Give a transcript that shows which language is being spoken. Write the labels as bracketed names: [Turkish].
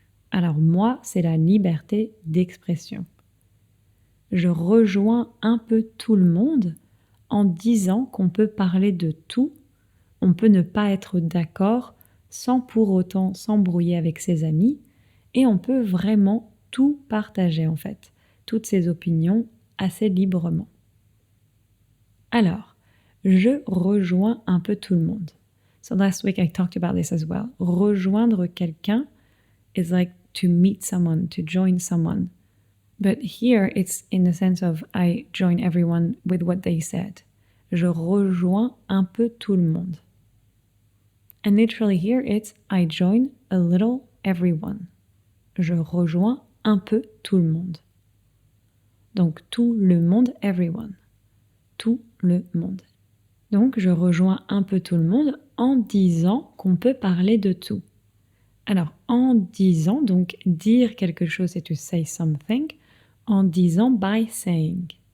[French] Alors, moi, c'est la liberté d'expression. Je rejoins un peu tout le monde en disant qu'on peut parler de tout, on peut ne pas être d'accord sans pour autant s'embrouiller avec ses amis, et on peut vraiment tout partager en fait, toutes ses opinions assez librement. Alors, je rejoins un peu tout le monde. [English] So last week I talked about this as well. [French] Rejoindre quelqu'un [English] is like to meet someone, to join someone. But here it's in the sense of I join everyone with what they said. [French] Je rejoins un peu tout le monde. [English] And literally here it's I join a little everyone. [French] Je rejoins un peu tout le monde. Donc tout le monde, [English] everyone. [French] Tout le monde. Donc je rejoins un peu tout le monde en disant qu'on peut parler de tout. Alors en disant, donc dire quelque chose c'est [English] to say something, [French] en disant [English] by saying.